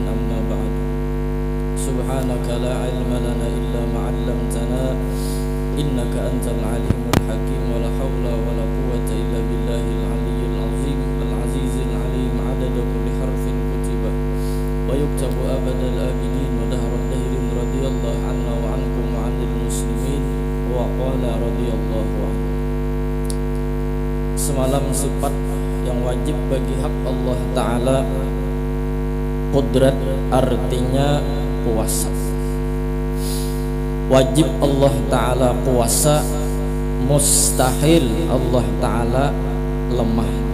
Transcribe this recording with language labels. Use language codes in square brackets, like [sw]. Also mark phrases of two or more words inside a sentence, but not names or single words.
[ar] أما بعد، سبحانك لا علم لنا إلا ما علمتنا إنك أنت العليم الحكيم، ولا حول ولا قوة إلا بالله العلي العظيم العزيز العليم. عدد كل حرف كتب ويكتب أبد الآبدين ودهر الدهر. رضي الله عنا وعنكم وعن المسلمين وقال رضي الله عنه. [id] Semalam sifat yang wajib bagi hak Allah Ta'ala, qudrat artinya kuasa. Wajib Allah Ta'ala kuasa, mustahil Allah Ta'ala lemah.